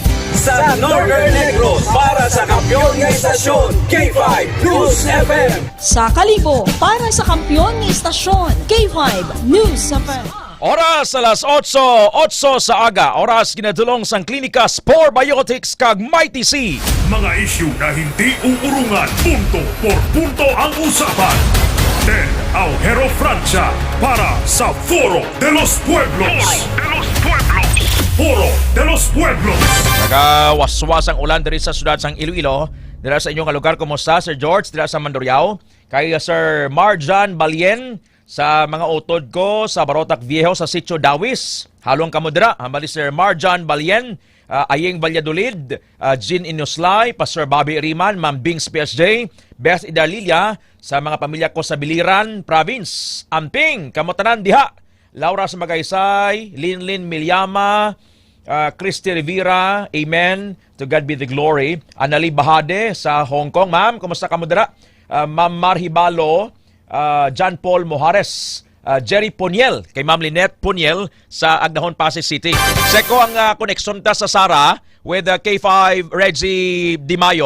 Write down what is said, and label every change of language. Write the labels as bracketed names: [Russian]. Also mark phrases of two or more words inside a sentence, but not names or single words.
[Filipino] Sa Northern Negros para sa kampyon ng istasyon, K5 News FM. Sa Kalibo, para sa kampyon ng istasyon, K5 News FM. [Hiligaynon] Oras alas 8:08 sa aga. Oras ginadulong sang klinika Spore Biotics kag Mighty C. [Filipino] Mga isyu na hindi uurungan, punto por punto ang usapan. Ted Aujero Francia para sa Foro de los Pueblos. Foro de los Pueblos. [Hiligaynon] Nagawaswas ang ulan diri sa siyudad sang Iloilo. Dira sa inyong lugar, kumusta Sir George? Dira sa Mandurriao. Kay Sir Marjan Balien sa mga utod ko sa Barotac Viejo sa Sitio Dawis. Halong kamo dira, hambali Sir Marjan Balien, Ayeng Valladolid, Jean Inuslay, Pastor Bobby Riman, Ma'am Bings PSJ, Beth Idalilia, sa mga pamilya ko sa Biliran Province. Amping, kamotanan diha. Laura sa Magaysay, Linlin Milyama, Christy Rivera, amen. [English] To God be the glory. [Hiligaynon] Anali Bahade sa Hong Kong. Ma'am, kumusta kamo dira? Ma'am Marhibalo, John Paul Mojares, Jerry Puniel, kay Ma'am Lynette Puniel sa Agdahon, Pasig City. Seko ang koneksyon ta sa Sara with K5 Reggie Di Mayo.